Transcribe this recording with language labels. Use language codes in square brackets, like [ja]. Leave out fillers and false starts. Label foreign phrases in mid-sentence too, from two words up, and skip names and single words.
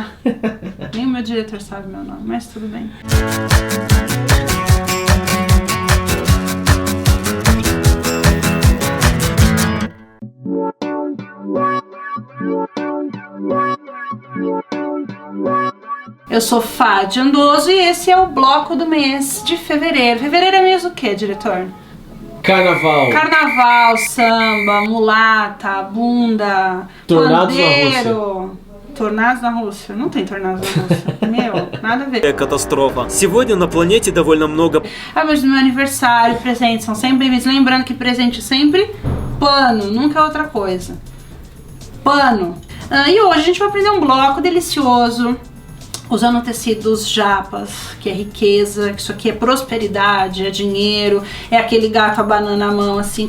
[pt] Nem o meu diretor sabe meu nome, mas tudo bem. Eu sou Fá Jandoso e esse é o bloco do mês de fevereiro. Fevereiro é mês o quê, diretor? Carnaval. Carnaval, samba, mulata, bunda, Tornados pandeiro. Tornados na Rússia? Não tem tornados na Rússia. Meu, nada a ver. [ru] Катастрофа. Сегодня на планете довольно много. [pt] Ah, mas no meu aniversário, presentes são sempre bem-vindos. Lembrando que presente é sempre pano, nunca é outra coisa. Pano. E hoje a gente vai aprender um bloco delicioso, usando tecidos japas, que é riqueza, que isso aqui é prosperidade, é dinheiro, é aquele gato a banana à mão, assim.